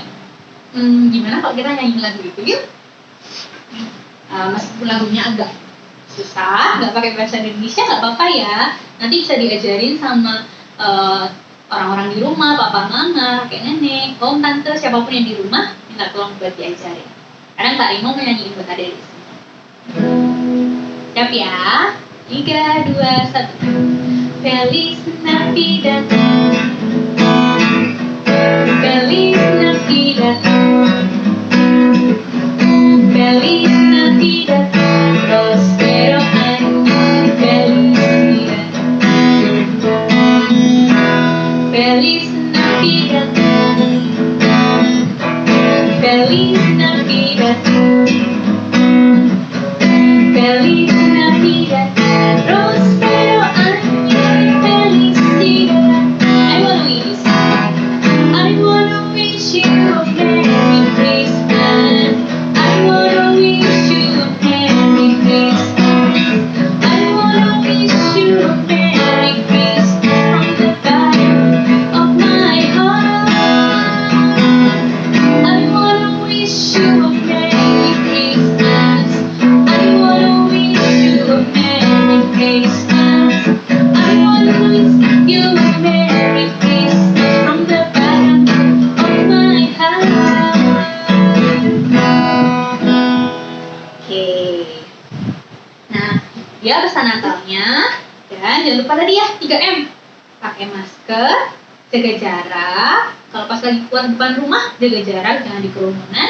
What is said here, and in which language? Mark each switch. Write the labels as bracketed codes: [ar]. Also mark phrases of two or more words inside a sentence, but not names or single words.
[id] Gimana kalau kita nyanyi lagu itu yuk? Meskipun lagunya agak susah, nggak pakai bahasa Indonesia nggak apa-apa ya. Nanti bisa diajarin sama orang-orang di rumah, papa, mama, kakek, nenek, om, tante, siapapun yang di rumah, minta tolong buat diajarin. Kadang Kak Rimo mau nyanyiin buat adik di sini. Siap ya? 3, 2, 1. [es] Feliz Navidad. Feliz Navidad. Feliz Navidad. Prospero año y felicidad. Feliz Navidad. Feliz Navidad. Feliz Navidad. Prospero año y felicidad. [en] I wanna wish you a Merry Christmas. I wanna wish you a Merry Christmas. I wanna wish you a Merry Christmas from the bottom of my heart. I wanna wish you a Merry Christmas. I wanna wish you a Merry Christmas. I wanna wish you a Merry Christmas from the bottom of my heart. [id] Oke. Nah, dia pesan Natalnya. Dan jangan lupa tadi ya, 3M. Pakai masker, jaga jarak. Kalau pas lagi keluar depan rumah, jaga jarak, jangan di kerumunan.